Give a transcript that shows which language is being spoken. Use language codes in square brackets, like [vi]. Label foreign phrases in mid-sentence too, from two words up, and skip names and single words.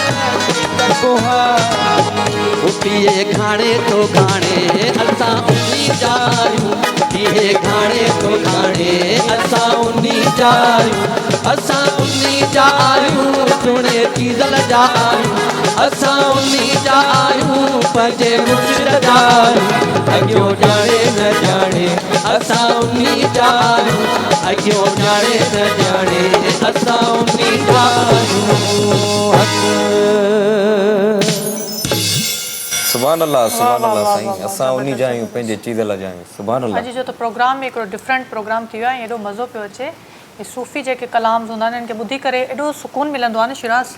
[sd] तकुहाई पिए घाणे तो घाणे असां उन्हीं जा आहियूं पिए घाणे तो घाणे असां उन्हीं जा आहियूं असां उन्हीं जा आहियूं सुणे चीज़ल जा आहियूं असां उन्हीं जा आहियूं पंहिंजे मुर्शिद जा आहियूं अगियो जाने न जाने असां उन्हीं जा आहियूं अगियो जाने न जाने असां उन्हीं जा आहियूं [ar] سبحان الله [sd] साईं असां उन्हीं जा आहियूं पंहिंजे चीज़ल जा आहियूं [ar] سبحان الله [sd] अॼु जो त प्रोग्राम में हिकिड़ो [en] different program [sd] थी वियो आहे एॾो मज़ो पियो अचे हे सूफ़ी जेके कलाम्स हूंदा आहिनि इनखे ॿुधी करे एॾो सुकून मिलंदो आहे न शिराज़